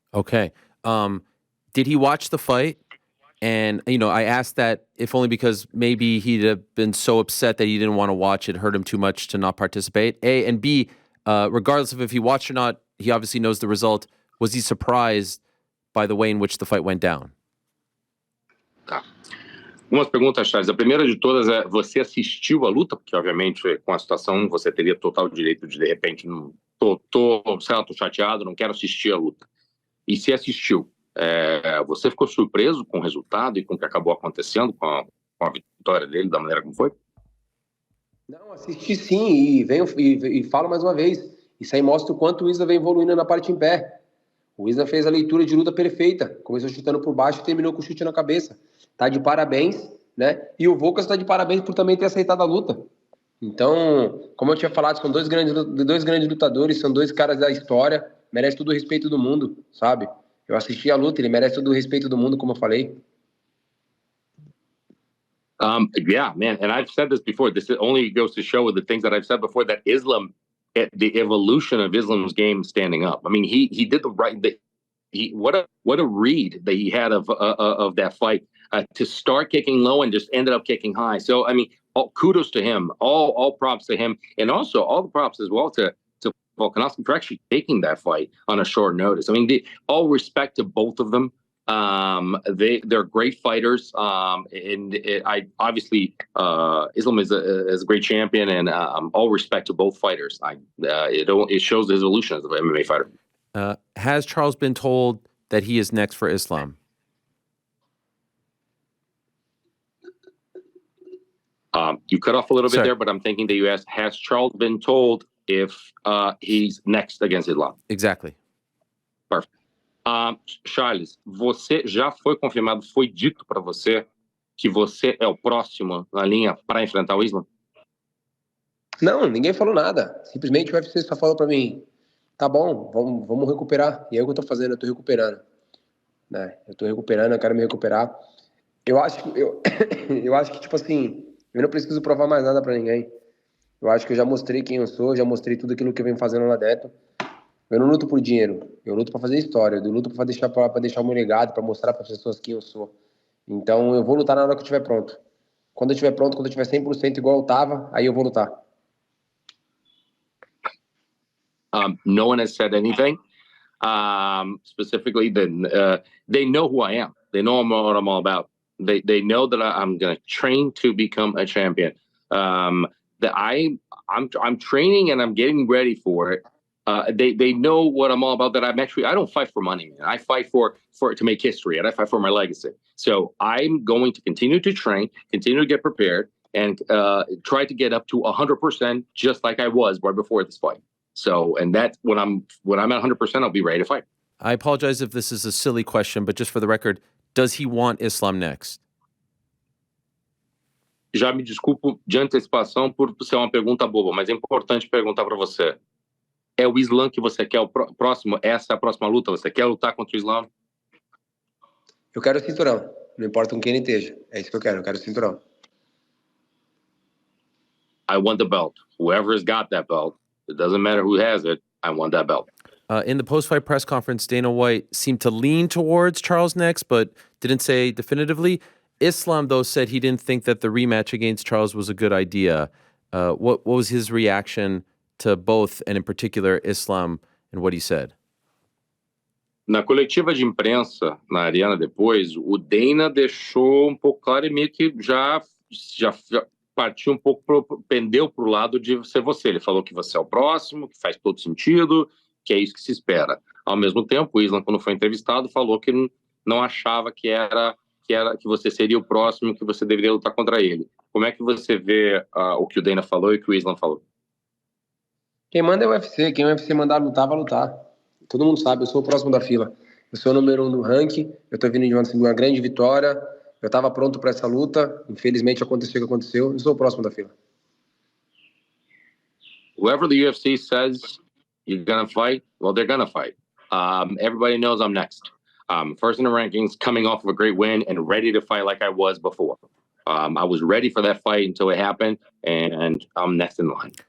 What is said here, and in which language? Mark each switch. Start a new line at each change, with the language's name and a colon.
English: Okay. Did he watch the fight? And, I asked that if only because maybe he'd have been so upset that he didn't want to watch it, hurt him too much to not participate. A, and B, regardless of if he watched or not, he obviously knows the result. Was he surprised by the way in which the fight went down?
Portuguese: Tá. Umas perguntas, Charles. A primeira de todas é, você assistiu a luta? Porque, obviamente, com a situação, você teria total direito de repente, não tô chateado, não quero assistir a luta. E se assistiu, você ficou surpreso com o resultado e com o que acabou acontecendo com a vitória dele, da maneira como foi? Não, assisti sim, e falo mais uma vez, isso aí mostra o quanto o Isla vem evoluindo na parte em pé. O Isla fez a leitura de luta perfeita, começou chutando por baixo e terminou com o chute na cabeça. Tá de parabéns, né? E o Volkas tá de parabéns por também ter aceitado a luta. Então, como eu tinha falado, são dois grandes lutadores, são dois caras da história, merece todo o respeito do mundo, sabe? Eu assisti a luta, ele merece todo o respeito do mundo, como eu falei.
English: Yeah, man, and I've said this before. This only goes to show the things that I've said before, that Islam, the evolution of Islam's game standing up. I mean, he did the right. What a read that he had of that fight to start kicking low and just ended up kicking high. So I mean, kudos to him. All props to him, and also all the props as well to Volkanovski for actually taking that fight on a short notice. I mean, all respect to both of them. They're great fighters, and I obviously Islam is a great champion, and all respect to both fighters. It shows his evolution as an MMA fighter. Has Charles been told that he is next for Islam? You cut off a little bit there, but I'm thinking that you asked, has Charles been told if he's next against Islam? Exactly. Perfect.
Portuguese: Charles, você já foi confirmado, foi dito para você que você é o próximo na linha para enfrentar o Islam? Não, ninguém falou nada. Simplesmente o UFC só falou para mim, tá bom, vamos recuperar. E é o que eu tô fazendo, eu tô recuperando. Né? Eu tô recuperando, eu quero me recuperar. Eu acho que, tipo assim, eu não preciso provar mais nada para ninguém. Eu acho que eu já mostrei quem eu sou, já mostrei tudo aquilo que eu venho fazendo lá dentro. Eu não luto por dinheiro, eu luto para fazer história, eu luto para deixar o meu legado, para mostrar para as pessoas quem eu sou. Então eu vou lutar na hora que eu estiver pronto. Quando eu estiver pronto, quando eu estiver 100% igual eu tava, aí eu vou lutar.
English: No one has said anything. Specifically, they know who I am. They know what I'm all about. They know that I'm going to train to become a champion. That I'm training and I'm getting ready for it. They know what I'm all about. That I don't fight for money, man. I fight for to make history, and I fight for my legacy. So I'm going to continue to train, continue to get prepared, and try to get up to 100%, just like I was right before this fight. So, and that's when I'm at 100%, I'll be ready to fight. I apologize if this is a silly question, but just for the record, does he want Islam next?
Portuguese: Já me desculpo de antecipação por ser uma pergunta boba, mas é importante perguntar para você. É o Islam que você quer o próximo? Essa é a próxima luta? Você quer lutar contra o Islam? Eu quero o cinturão. Não importa com quem ele esteja. É isso que eu quero o cinturão.
English: I want the belt. Whoever has got that belt, it doesn't matter who has it, I want that belt. In the post-fight press conference, Dana White seemed to lean towards Charles next, but didn't say definitively. Islam, though, said he didn't think that the rematch against Charles was a good idea. What was his reaction to both, and in particular Islam, and what he said?
Portuguese: Na coletiva de imprensa, na arena depois, o Dana deixou pouco claro e meio que já partiu pouco, pendeu para o lado de ser você. Ele falou que você é o próximo, que faz todo sentido, que é isso que se espera. Ao mesmo tempo, o Islam, quando foi entrevistado, falou que não achava que você seria o próximo, que você deveria lutar contra ele. Como é que você vê o que o Dana falou e o que o Islam falou? Quem manda é o UFC. Quem o UFC mandar lutar, vai lutar. Todo mundo sabe, eu sou o próximo da fila. Eu sou o número 1 do ranking, eu tô vindo de uma grande vitória, eu tava pronto para essa luta, infelizmente aconteceu o que aconteceu, eu sou o próximo da fila.
English: Whoever the UFC says you're gonna fight, well, they're gonna fight. Everybody knows I'm next. First in the rankings, coming off of a great win and ready to fight like I was before. I was ready for that fight until it happened, and I'm next in line.